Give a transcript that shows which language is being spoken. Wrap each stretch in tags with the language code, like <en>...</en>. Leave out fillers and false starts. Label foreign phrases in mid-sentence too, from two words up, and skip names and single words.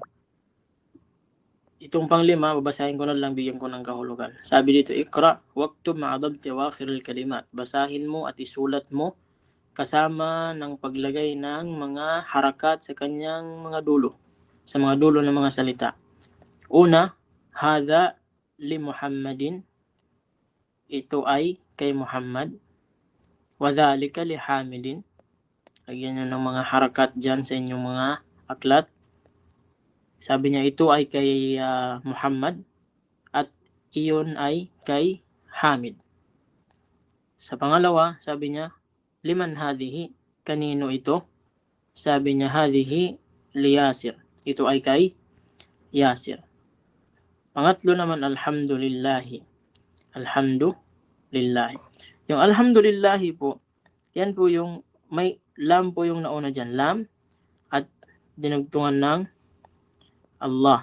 <tl>Itong panglima, babasahin ko na lang, bigyan ko ng kahulugan. Sabi dito,</tl> <ar>اقرأ واكتب مع ضبط أواخر الكلمات.</ar> <tl>Basahin mo at isulat mo kasama ng paglagay ng mga harakat sa kanyang mga dulo, sa mga dulo ng mga salita. Una,</tl> <ar>هذا لمحمد.</ar> <tl>Ito ay kay Muhammad.</tl> <ar>وذلك لحامد.</ar> <tl>Lagyan nyo ng mga harakat dyan sa inyong mga aklat. Sabi niya, ito ay kay Muhammad at iyon ay kay Hamid. Sa pangalawa, sabi niya,</tl> <ar>لمن هذه,</ar> <tl>kanino ito? Sabi niya,</tl> <ar>هذه لياسر.</ar> <tl>Ito ay kay Yasir. Pangatlo naman,</tl> <ar>الحمد لله. الحمد لله.</ar> <tl>Yung alhamdulillahi po, yan po yung may lam po yung nauna dyan. Lam at dinugtungan ng Allah.</tl>